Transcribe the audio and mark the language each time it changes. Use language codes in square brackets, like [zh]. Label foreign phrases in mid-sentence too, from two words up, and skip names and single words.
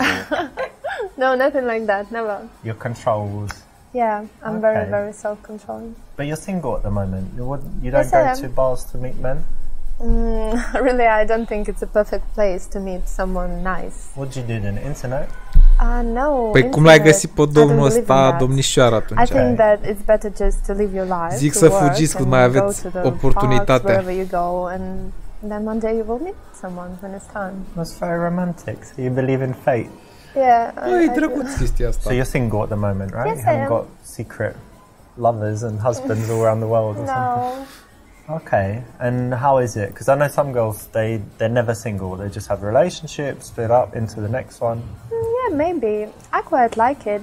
[en] No, nothing like that. Never. You're controlled. Yeah, I'm very, very self-controlled. But you're single at the moment. You don't go to bars to meet men? Really, I don't think it's a perfect place to meet someone nice. What do you do then? Internet? No. [ro] Păi cum l-ai găsit pe domnul ăsta, domnișoara atunci? [en] I think that it's better just to live your life. [ro] Zic să fugiți cât mai aveți oportunitatea. [en] Wherever you go, and then one day you will meet someone when it's time. That's very romantic. So you believe in fate? Yeah. [ro] E drăguț chestia asta. [en] So you're single at the moment, right? Yes, you haven't got secret lovers and husbands all around the world or something? Okay. And how is it? Because I know some girls, they're never single. They just have relationships, split up into the next one. Yeah, maybe. I quite like it.